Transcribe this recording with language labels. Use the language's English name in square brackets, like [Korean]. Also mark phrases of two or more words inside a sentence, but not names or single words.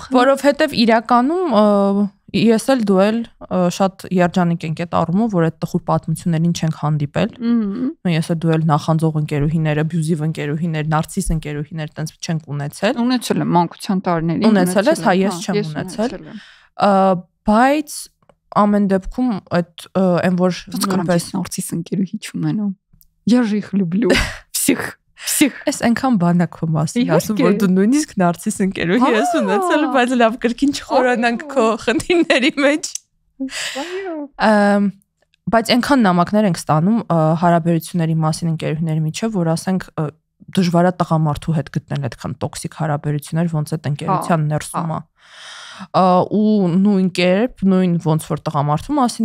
[Armenian] Որովհետև իրականում ես էլ դու էլ շատ երջանիկ ենք այդ առումով, որ այդ տխուր պատմություններին չենք հանդիպել։ Ես էլ դու էլ նախանձող ընկերուհիները, բյուզիվ ընկերուհիներ, նարցիս ընկերուհիներ տենց չենք ունեցել։ Ունեցել եմ մանկության տարիներին։ Ունեցել ես, հա, ես չեմ ունեցել։ Բայց ամեն դեպքում այդ այն որ նույնպես նարցիս ընկերուհի չունենամ։ [Russian] Я же их люблю. Всех. [Armenian] Այս այնքան բանակ քո մասին ասում, որ դու նույնիսկ նարցիս ընկերուհի ես ունեցել, բայց լավ կրկին չխորանանք քո խնդիրների մեջ։ Բայց այնքան նամակներ ենք ստանում հարաբերությունների մասին ընկերուհիների միջև, որ ասենք դժվար է տղամարդու հետ գտնել այդքան տոքսիկ հարաբերություններ, ոնց այդ ընկերության ներսում է։ Ու նույն կերպ, նույն ոնց որ տղամարդու մասին